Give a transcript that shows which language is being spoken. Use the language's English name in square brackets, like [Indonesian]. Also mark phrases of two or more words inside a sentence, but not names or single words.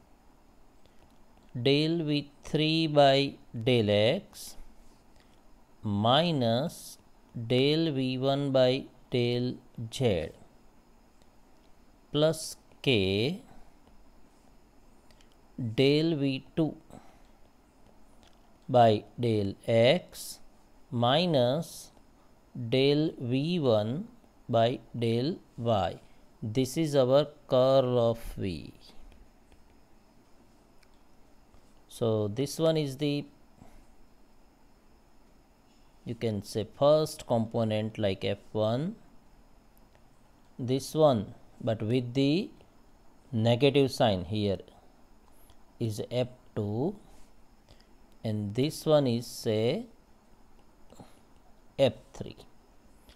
[English] del v3 by del x minus del v1 by del z plus k del v2 by del x minus del v1 by del y. This is our curl of v. So this one is the, you can say first component like f1, this one but with the negative sign here is f2, and this one is say f3.